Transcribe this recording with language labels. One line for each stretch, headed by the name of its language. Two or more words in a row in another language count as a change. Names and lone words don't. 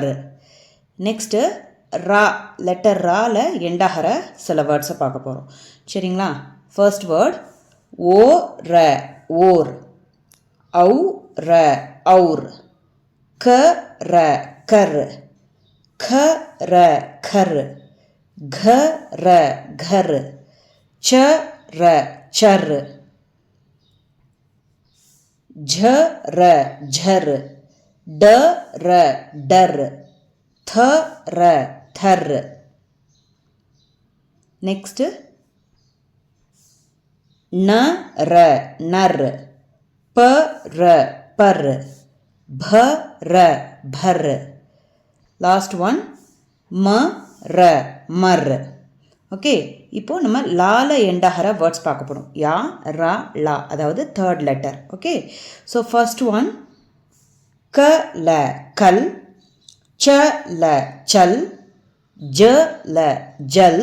Tamil: நெக்ஸ்ட்டு ரா, லெட்டர் ரால எண்டாகிற சில வேர்ட்ஸை பார்க்க போகிறோம். சரிங்களா?
English: first word
Tamil: ஓ, ர, ஓர்.
Hindi: औ, र, और। क, र, कर. क, र, कर. घ, र, घर. च, र, चर. झ, र, झर. ड, र, डर. थ, र, थर. नेक्स्ट न, र, नर. प, र, पर. भ, र, भर.
English: last one
Hindi: म, र, மர்.
Tamil: ஓகே, இப்போது நம்ம லால எண்டாகிற வேர்ட்ஸ் பார்க்க போகிறோம். யா, ரா, லா, அதாவது
English: third letter. okay, so first one
Hindi: क, ल, कल. च, ल, चल। ज, ल, जल.